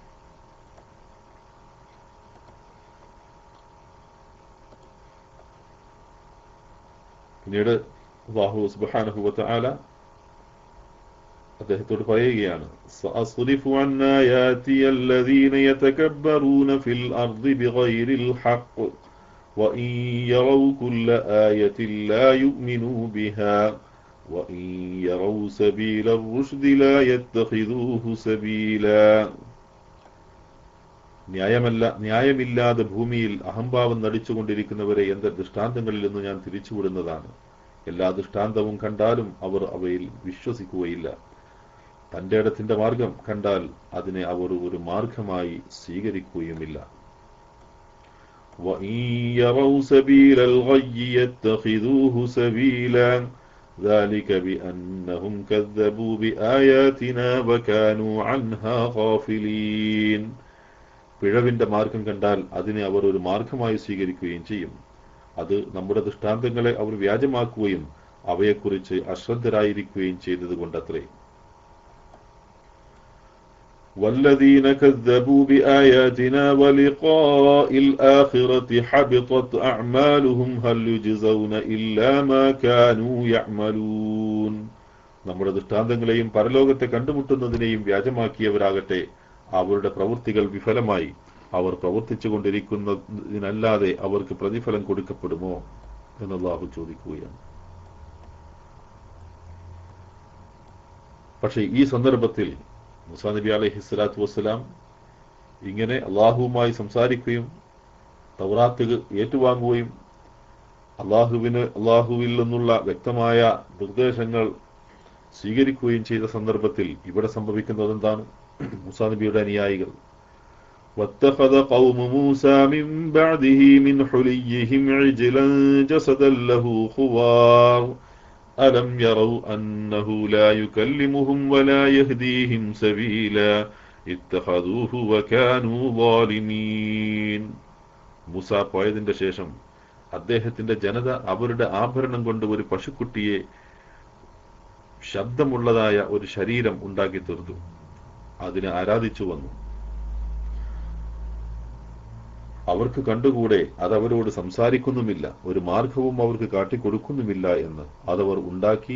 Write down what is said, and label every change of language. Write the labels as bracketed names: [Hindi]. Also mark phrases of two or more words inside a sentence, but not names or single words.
[Arabic] പിന്നീട് الله سبحانه وتعالى [Malayalam] അദ്ദേഹത്തോട് പറയുകയാണ്, [Arabic] سأصرف عن آياتي الذين يتكبرون في الأرض بغير الحق وإن يروا كل آية لا يؤمنوا بها وإن يروا سبيل الرشد لا يتخذوه سبيلا. [Malayalam] ന്യായമില്ലാതെ ഭൂമിയിൽ അഹംഭാവം നടിച്ചുകൊണ്ടിരിക്കുന്നവരെ എന്റെ ദൃഷ്ടാന്തങ്ങളിൽ നിന്ന് ഞാൻ തിരിച്ചുവിടുന്നതാണ്. എല്ലാ ദൃഷ്ടാന്തവും കണ്ടാലും അവർ അവയിൽ വിശ്വസിക്കുകയില്ല. തന്റെ ഇടത്തിന്റെ മാർഗം കണ്ടാൽ അതിനെ അവർ ഒരു മാർഗമായി സ്വീകരിക്കുകയുമില്ല. [Arabic] وَإِنْ يَرَوْا سَبِيلَ الْغَيِّ يَتَّخِذُوهُ سَبِيلًا ذَلِكَ بِأَنَّهُمْ كَذَّبُوا بِآيَاتِنَا وَكَانُوا عَنْهَا غَافِلِينَ. [Malayalam] പിഴവിന്റെ മാർഗം കണ്ടാൽ അതിനെ അവർ ഒരു മാർഗമായി സ്വീകരിക്കുകയും ചെയ്യും. അത് നമ്മുടെ ദൃഷ്ടാന്തങ്ങളെ അവർ വ്യാജമാക്കുകയും അവയെക്കുറിച്ച് അശ്രദ്ധരായിരിക്കുകയും ചെയ്തതുകൊണ്ടത്രേ. [Arabic] والذين كذبوا بآياتنا ولقاء الآخرة حبطت أعمالهم هل يجزون إلا ما كانوا يعملون. [Malayalam] നമ്മുടെ ദൃഷ്ടാന്തങ്ങളെയും പരലോകത്തെ കണ്ടുമുട്ടുന്നതിനെയും വ്യാജമാക്കിയവരാകട്ടെ അവരുടെ പ്രവൃത്തികൾ വിഫലമായി. അവർ പ്രവർത്തിച്ചു കൊണ്ടിരിക്കുന്നതിനല്ലാതെ അവർക്ക് പ്രതിഫലം കൊടുക്കപ്പെടുമോ എന്ന് അല്ലാഹു ചോദിക്കുകയാണ്. പക്ഷേ ഈ സന്ദർഭത്തിൽ മൂസാ നബി [Arabic] عليه الصلاة والسلام [Malayalam] ഇങ്ങനെ അള്ളാഹുവുമായി സംസാരിക്കുകയും തൗറാത്ത് ഏറ്റുവാങ്ങുകയും അള്ളാഹുവിൽ നിന്നുള്ള വ്യക്തമായ നിർദ്ദേശങ്ങൾ സ്വീകരിക്കുകയും ചെയ്ത സന്ദർഭത്തിൽ ഇവിടെ സംഭവിക്കുന്നത് എന്താണ്? മൂസാ നബിയുടെ അനുയായികൾ [Arabic] وَاتَّخَذَ قَوْمُ مُوسَى مِنْ بَعْدِهِ مِنْ حُلِيِّهِمْ عِجْلًا جَسَدًا لَهُ خُوَارٌ أَلَمْ يَرَوْا أَنَّهُ لَا يُكَلِّمُهُمْ وَلَا يَهْدِيهِمْ سَبِيلًا اتَّخَذُوهُ وَكَانُوا ظَالِمِينَ. [Malayalam] മൂസ പോയതിന്റെ ശേഷം അദ്ദേഹത്തിന്റെ ജനത അവരുടെ ആഭരണം കൊണ്ട് ഒരു പശുക്കുട്ടിയെ, ശബ്ദമുള്ളതായ ഒരു ശരീരം ഉണ്ടാക്കി തീർത്തു. അതിനെ ആരാധിച്ചു വന്നു. അവർക്ക് കണ്ടുകൂടെ അതവരോട് സംസാരിക്കുന്നുമില്ല, ഒരു മാർഗവും അവർക്ക് കാട്ടിക്കൊടുക്കുന്നുമില്ല എന്ന് അതവർ ഉണ്ടാക്കി.